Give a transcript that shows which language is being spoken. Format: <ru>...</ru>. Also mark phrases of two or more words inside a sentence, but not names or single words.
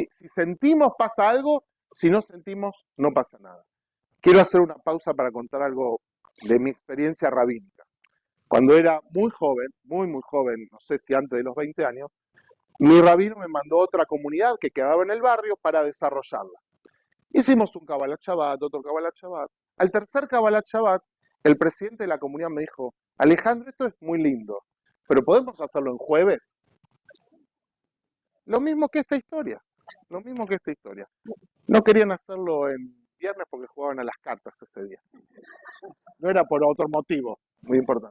<es>Si sentimos, pasa algo, si no sentimos, no pasa nada. Quiero hacer una pausa para contar algo de mi experiencia rabínica. Cuando era muy joven, muy joven, no sé si antes de los 20 años, mi rabino me mandó a otra comunidad que quedaba en el barrio para desarrollarla. Hicimos un</es> <he>קבלת שבת,</he> <es>otro</es> <he>קבלת שבת.</he> <es>Al tercer</es> <he>קבלת שבת,</he> <es>el presidente de la comunidad me dijo, Alejandro, esto es muy lindo, pero ¿podemos hacerlo en jueves? Lo mismo que esta historia, lo mismo que esta historia. No querían hacerlo en viernes porque jugaban a las cartas ese día. No era por otro motivo, muy importante.</es>